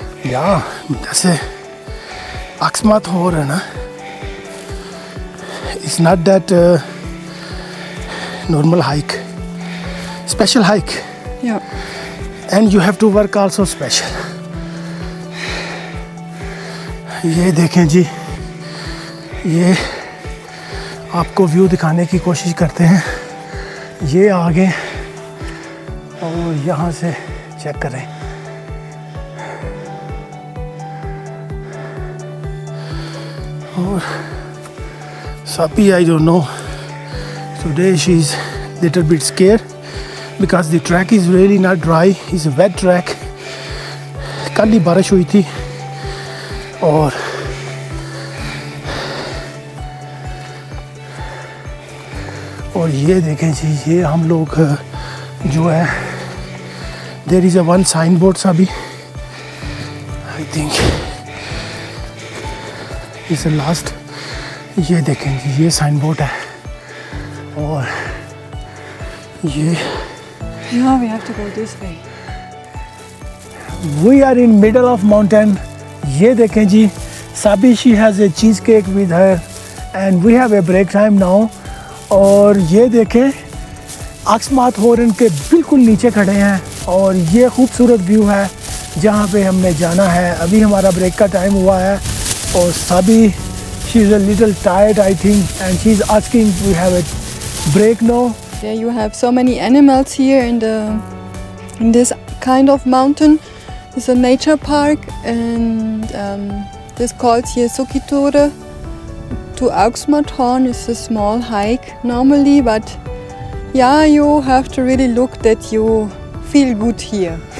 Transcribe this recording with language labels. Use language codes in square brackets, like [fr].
[en] Yeah, [hi] जैसे अक्समात horn है, [en] it's not that normal hike, special hike, Yeah. and you have to work also special. [hi] ये देखें जी, ये आपको व्यू दिखाने की कोशिश करते हैं। ये आगे और यहाँ से चेक करें। [en] और Sapi, I don't know, today she's little bit scared because the track is really not dry, it's a wet track. [hi] कल ही बारिश हुई थी और ये देखें जी, ये हम लोग जो है, [en] there is a one sign board सा भी, I think is last, [hi] ये देखें जी, ये साइन बोर्ड है और ये [en] Yeah, we have to go this way. We are in middle of mountain. [hi] ये देखें जी, [en] Sabi she has a cheesecake with her and we have a break time now. [hi] और ये देखें, अक्समात हॉर्न के बिल्कुल नीचे खड़े हैं और ये खूबसूरत व्यू है जहाँ पे हमने जाना है। अभी हमारा ब्रेक का टाइम हुआ है और Sabi [en] She is a little tired I think and she is asking we have a break no. Yeah, you have so many animals here in this kind of mountain. It's a nature park, and this called here Sukitore to Augsmathorn. It's a small hike normally, but yeah, you have to really look that you feel good here.